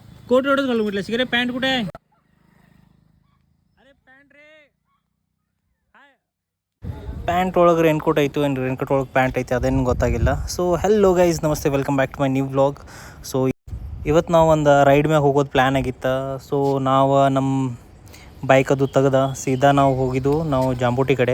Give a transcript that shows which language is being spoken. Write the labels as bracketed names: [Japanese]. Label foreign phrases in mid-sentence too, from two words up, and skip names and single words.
[Marathi] कोट एवढंच घालून म्हटलं शिकरे पॅन्ट कुठे आहे अरे पॅन्ट रे [Kannada] ಪ್ಯಾಂಟ್ ಒಳಗೆ ರೇನ್ಕೋಟ್ ಐತು ಆ್ಯಂಡ್ ರೇನ್ಕೋಟ್ ಒಳಗೆ ಪ್ಯಾಂಟ್ ಐತೆ ಅದೇನು ಗೊತ್ತಾಗಿಲ್ಲ. [English] so hello guys, [Kannada] ನಮಸ್ತೆ, [English] welcome back to my new vlog. [Kannada] ಸೊ ಇವತ್ತು ನಾವು ಒಂದು ರೈಡ್ ಮ್ಯಾಗ ಹೋಗೋದು ಪ್ಲ್ಯಾನ್ ಆಗಿತ್ತು. ಸೊ ನಾವು ನಮ್ಮ ಬೈಕ್ ಅದು ತೆಗ್ದ ಸೀದಾ ನಾವು ಹೋಗಿದ್ದು ನಾವು ಜಾಂಬೋಟಿ ಕಡೆ.